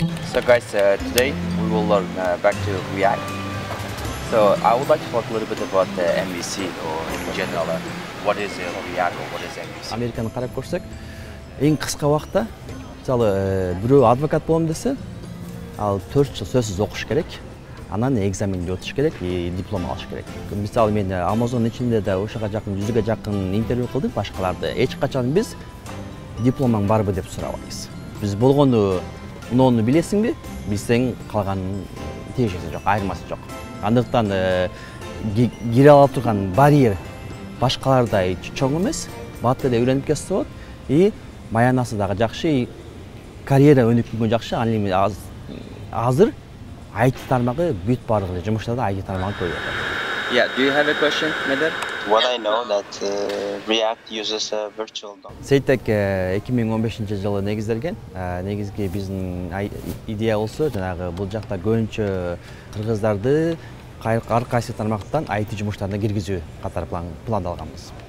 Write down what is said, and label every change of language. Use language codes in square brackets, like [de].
[en] So guys, today we will learn back to React. So I would like to talk a little bit about MVC or in general. What is React or what is MVC? [ky] Американы карап көрсөк, эң кыска убакытта, мисалы, бирөө адвокат болом десе, ал 4 жыл сөзсүз окуш керек. Анан экзаменди өтүш керек, диплом алыш керек. Мисалы, мен Amazon ичинде да ошого жакын 100га жакын интервью кылдым башкаларды. Эч качан биз дипломуң барбы деп сурабайбыз. Биз болгону унону билесиңби? Билсең калганын тиешеси жок, айырмасы жок. Андыктан кире ала турган барьер башкалардай чоң эмес, бат эле үйрөнүп кетсе болот. Маянасы дагы жакшы, карьера өнүккөнгө жакшы. Азыр IT тармагы бүт барлык жумуштарда IT тармагы көбөйөт. [en] Yeah, do you have a question, Medar? What I know that React uses a virtual DOM. [ky] Сейтек 2015-жылы негизделген. Негизги биздин идея болсо, жанагы бул жакта көбүнчө кыргыздарды ар кайсы тармактан IT жумуштарына киргизүү катары пландалганбыз.